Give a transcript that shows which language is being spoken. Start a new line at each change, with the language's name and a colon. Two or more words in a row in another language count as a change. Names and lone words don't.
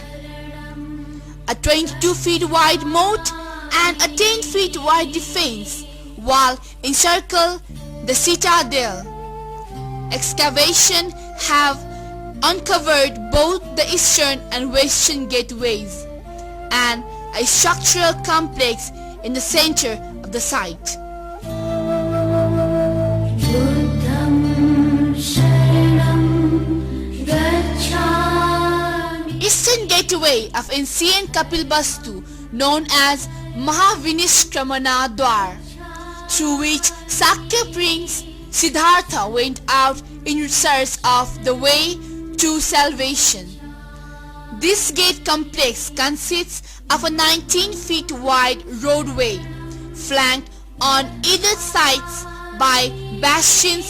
English: A 22 feet wide moat and a 10 feet wide defense wall encircle the citadel. Excavation have uncovered both the eastern and western gateways and a structural complex in the center of the site.
Sanskrit: बुद्धं शरणं गच्छामि
English: gateway of ancient Kapilvastu known as Mahavinishkramana Dwar, through which Sakya Prince Siddhartha went out in search of the way to salvation. This gate complex consists of a 19 feet wide roadway, flanked on either sides by bastions.